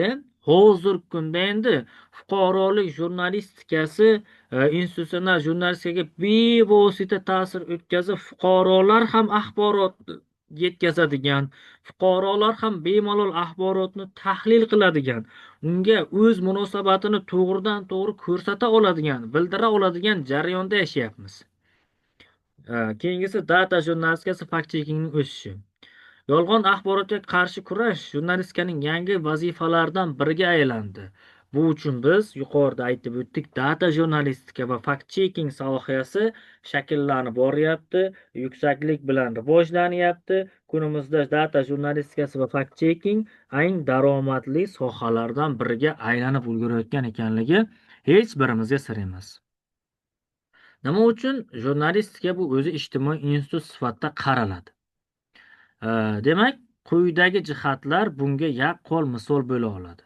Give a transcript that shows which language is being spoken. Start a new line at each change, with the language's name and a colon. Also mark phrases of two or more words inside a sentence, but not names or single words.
Uzbek: Hozirgi kunda endi fuqarolik jurnalistikasi institutsional jurnalistikaga bevosita ta'sir o'tkazib, fuqarolar ham axborot yetkazadigan, fuqarolar ham bemalol axborotni tahlil qiladigan, unga o'z munosabatini to'g'ridan to'g'ri ko'rsata oladigan, bildira oladigan jarayonda yashayapmiz. Keyingisi, data jurnalistikasi,
English: fact checkingning
Uzbek: o'sishi. Yolg'on axborotga qarshi kurash jurnalistikaning yangi vazifalaridan biriga aylandi. Bu uchun biz yuqorida aytib o'tdik, data jurnalistika va
English: fact checking
Uzbek: sohasi shakllanib boryapti, yuksaklik bilan rivojlanyapti. Kunimizda data jurnalistikasi va
English: fact checking
Uzbek: eng daromadli sohalardan biriga aylanib ulgurayotgan ekanligi hech birimizga sir emas. Nima uchun jurnalistika bu o'zi ijtimoiy institut sifatida qaraladi? Demak, quyidagi jihatlar bunga yaqqol misol bo'la oladi.